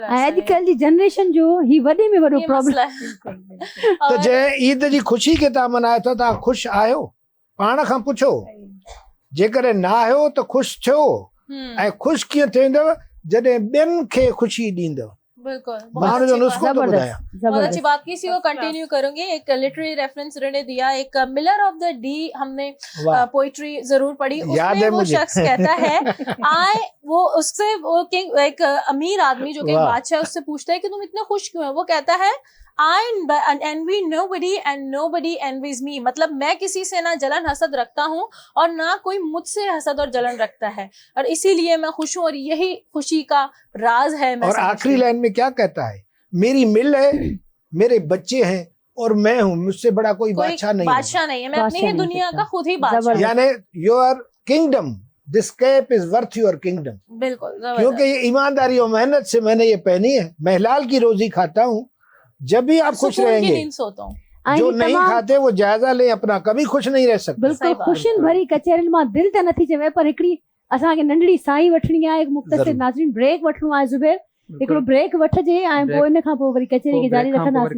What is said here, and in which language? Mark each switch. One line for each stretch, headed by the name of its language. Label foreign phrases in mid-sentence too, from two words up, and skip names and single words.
Sindhi: ऐं अॼुकल्ह जी जनरेशन जो ही वॾे में वॾो प्रॉब्लम। त जंहिं ईद जी ख़ुशी खे तव्हां मल्हायो था, तव्हां ख़ुशि आहियो? पाण खां पुछो। जेकॾहिं न आहियो त ख़ुशि थियो। ऐं ख़ुशि कीअं थींदव? जॾहिं ॿियनि खे ख़ुशी ॾींदव। बिल्कुल माण्हू जो नुस्ख़ो थो ॿुधायां।
Urdu: بہت اچھی بات کی سی، وہ کنٹینیو کروں گی۔ ایک
English: literary reference
Urdu: انہوں نے دیا، ایک ملر آف دی ڈی ہم نے پوئٹری ضرور پڑھی. اس میں وہ شخص کہتا ہے وہ اس سے وہ ایک امیر آدمی جو کہ بادشاہ اس سے پوچھتا ہے کہ تم اتنا خوش کیوں ہے? وہ کہتا ہے
English: I envy nobody and nobody envies me।
Urdu: مطلب میں کسی سے نہ جلن حسد رکھتا ہوں اور نہ کوئی مجھ سے حسد اور جلن رکھتا ہے، اور اسی لیے میں خوش ہوں، اور یہی خوشی کا راز ہے. मैं اور آخری لائن میں کیا کہتا ہے؟ میری مل ہے، میرے بچے ہیں اور میں ہوں، مجھ سے بڑا کوئی بادشاہ نہیں ہے. بادشاہ نہیں ہے، میں اپنی ہی دنیا کا خود ہی بادشاہ ہوں.
English: यानी your kingdom, this cap is worth your kingdom.
Urdu: बिल्कुल, کیونکہ یہ ایمانداری اور محنت سے میں نے یہ پہنی ہے۔ میں حلال کی روزی کھاتا ہوں. جب بھی آپ خوش رہیں گے، جو نہیں کھاتے وہ جائزہ لے اپنا، کبھی خوش نہیں رہ سکتے.
Sindhi: बिल्कुल खुशियुनि भरी कचहरियुनि मां दिलि त नथी चवे, पर हिकिड़ी असांखे नंढड़ी साई वठणी आहे,
Urdu: ایک مختصر
Sindhi: नाज़रीन ब्रेक वठणो आहे। ज़ुबैर, हिकिड़ो ब्रेक वठजे ऐं पोइ इन खां पोइ वरी कचहरी खे जारी रखंदासीं।